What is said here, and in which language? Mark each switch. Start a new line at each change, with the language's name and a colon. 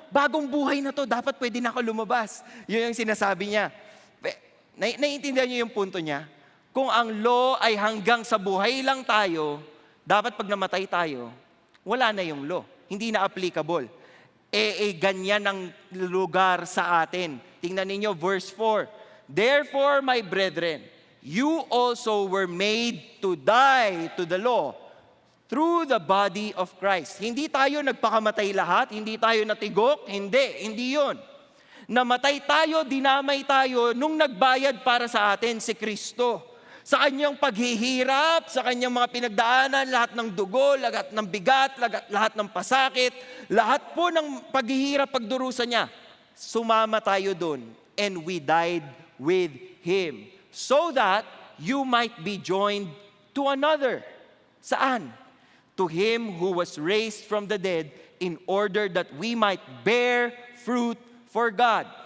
Filipino: Bagong buhay na to, dapat pwede na ako lumabas. Yun yung sinasabi niya. Naiintindihan niyo yung punto niya? Kung ang law ay hanggang sa buhay lang tayo, dapat pag namatay tayo, wala na yung law. Hindi na applicable. ganyan ang lugar sa atin. Tingnan ninyo, verse 4.
English: Therefore, my brethren, you also were made to die to the law through the body of Christ.
Filipino: Hindi tayo nagpakamatay lahat, hindi tayo natigok, hindi yun. Namatay tayo, dinamay tayo nung nagbayad para sa atin si Kristo. Sa kanyang paghihirap, sa kanyang mga pinagdaanan, lahat ng dugo, lahat ng bigat, lahat ng pasakit, lahat po ng paghihirap, pagdurusa niya, sumama tayo doon.
English: And we died with Him. So that you might be joined to another.
Filipino: Saan?
English: To Him who was raised from the dead in order that we might bear fruit for God.